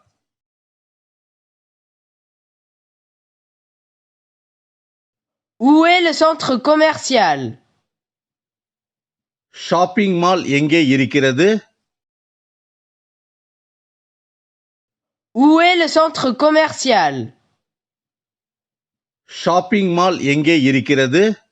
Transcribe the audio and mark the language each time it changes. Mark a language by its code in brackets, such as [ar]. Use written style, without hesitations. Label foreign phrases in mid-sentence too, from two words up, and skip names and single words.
[fr] Où est le centre commercial? [en] shopping mall [ta] எங்கே இருக்கிறது? [fr] Où est le centre commercial? [en] shopping mall [ta] எங்கே இருக்கிறது?